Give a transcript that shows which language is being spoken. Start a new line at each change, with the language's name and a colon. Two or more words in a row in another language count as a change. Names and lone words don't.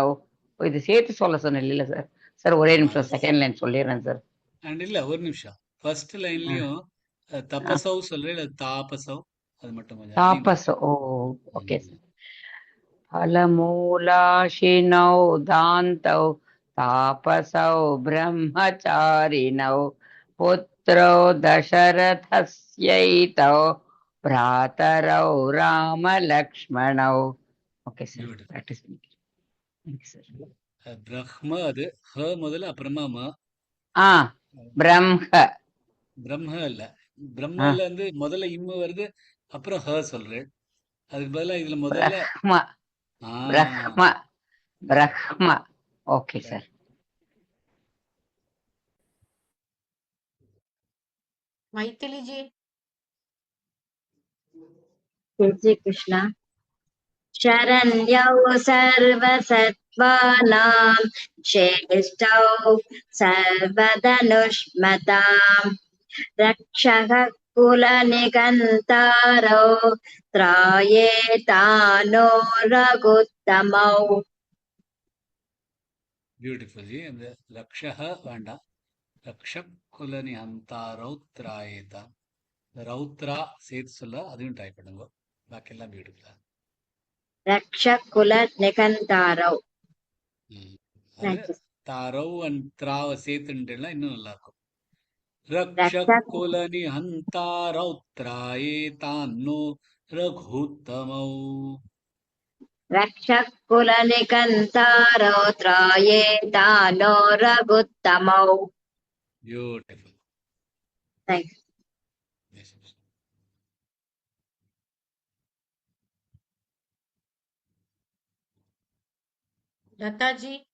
Tamil: இது சேர்த்து சொல்ல சொன்னேன் சார். சார் ஒரே நிமிஷம்
English: second line
Tamil: சொல்லிடுறேன் சார். அண்ட் இல்ல ஒரு நிமிஷம்.
English: first line-layum
Tamil: தபசௌ சொல்றேன், இல்ல தாபசௌ அது மட்டும் கொஞ்சம் தாபசௌ. ஓகே சார்.
Sanskrit: फलमूलाशिनौ दान्तौ तापसौ ब्रह्मचारिणौ पुत्रौ दशरथस्यैतौ भ्रातरौ रामलक्ष्मणौ.
Tamil: ஓகே சார். பிராக்டிஸ் பண்ணிக்கிறேன் சார். பிரம்ம அது ஹ முதல்ல அப்புறமா ம. பிரம்ம இல்ல. பிரம்மல இருந்து முதல்ல இம்மு வருது, அப்புறம் ஹ சொல்றேன். அதுக்கு பதிலா இதுல முதல்ல பிரம்ம. ஓகே சார். Maithili ji.
Hindi: जय श्री कृष्ण.
Sanskrit: शरण्यौ सर्वसत्त्वानां श्रेष्ठौ सर्वधनुष्मतां रक्षः कुलनिकन्तारौ त्रायेतानो रघुत्तमौ.
Tamil: பியூட்டிஃபுல் ஜி. அந்த ரக்ஷஹ வேண்டாம்.
Sanskrit: रक्षक् कुलनि हन्ता रौत्रायेता.
Tamil: ரௌத்ரா சேர்த்து சொல்ல அதையும் ட்ரை பண்ணுங்க. பாக்கி எல்லாம் பியூட்டிஃபுல்லா.
Sanskrit: रक्षः कुलनिकन्तारौ.
Tamil: தாரவ் அண்ட் திராவ சேர்த்துட்டேன்னா இன்னும் நல்லா இருக்கும்.
Sanskrit: रक्षक् कुलनि हन्ता रौत्रायेतान्नु रघुत्तमौ रक्षकुलनिकन्तारौ त्रायेतानो रघुत्तमौ.
English: ब्यूटिफुल Thanks. लता जी